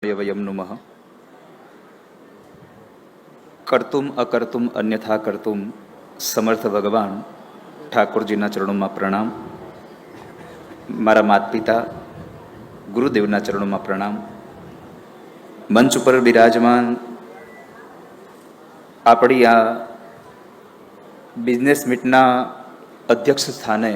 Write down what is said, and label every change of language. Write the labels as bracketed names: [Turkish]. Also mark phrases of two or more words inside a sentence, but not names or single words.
[Sanskrit] वयम नुमः कर्तुम अकर्तुम अन्यथा कर्तुम समर्थ भगवान [Gujarati] ઠાકોરજીના ચરણોમાં પ્રણામ. મારા માતા પિતા ગુરુદેવના ચરણોમાં પ્રણામ. મંચ ઉપર બિરાજમાન આપણી આ [English] business meet [Gujarati] અધ્યક્ષ સ્થાને